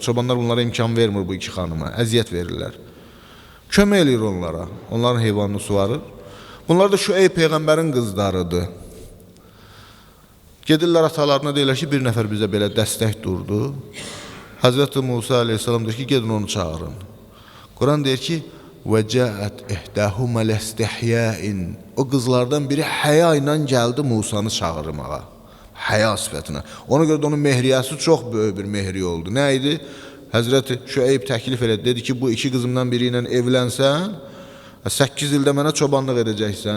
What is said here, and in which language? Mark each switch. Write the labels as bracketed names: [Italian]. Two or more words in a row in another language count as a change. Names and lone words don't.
[Azerbaijani] Çobanlar bunlara imkan vermir bu 2 xanıma, əziyyət verirlər. Kömək eləyir onlara, onların heyvanını suarır. Bunlar da Şüeyb Peyğəmbərin qızlarıdır. Gedirlər atalarına, deyirlər ki, bir nəfər bizə belə dəstək durdu. Həzrəti Musa aleyhissalam deyir ki, gedin onu çağırın. Quran deyir ki, [Arabic] وَجَاءَتْ اِحْدَهُمَا لَاسْتِحْيَاءٍ [Azerbaijani] O qızlardan biri həya ilə gəldi Musanı çağırmağa. Həya sifətinə. Ona görə də onun mehriyəsi çox böyük bir mehri oldu. Nə idi? Həzrəti Şüeyb təklif elədi. Dedi ki, bu 2 qızımdan biri ilə evlənsən, 8 ildə mənə çobanlıq edəcəksən.